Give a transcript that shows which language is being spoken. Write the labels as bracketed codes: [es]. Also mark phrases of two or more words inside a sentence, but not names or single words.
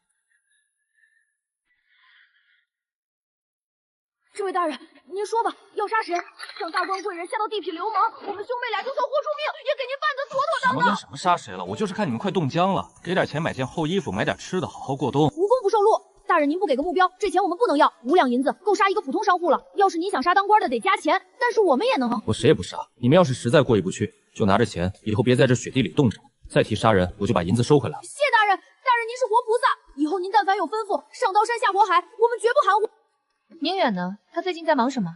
[zh] 這位大人，您說吧，要殺誰？讓大官貴人下到地痞流氓，我們兄妹倆就算豁出命，也給您辦得妥妥當當。什麼跟什麼殺誰了？我就是看你們快凍僵了，給點錢買件厚衣服，買點吃的，好好過冬。無功不受祿，大人您不給個目標，這錢我們不能要，5兩銀子夠殺一個普通商戶了。要是您想殺當官的，得加錢，但是我們也能。我誰也不殺，你們要是實在過意不去，就拿着錢，以後別在這雪地裡凍着。再提殺人，我就把銀子收回來了。謝大人，大人您是活菩薩，以後您但凡有吩咐，上刀山下火海，我們絕不含糊。寧遠呢？他最近在忙什麼？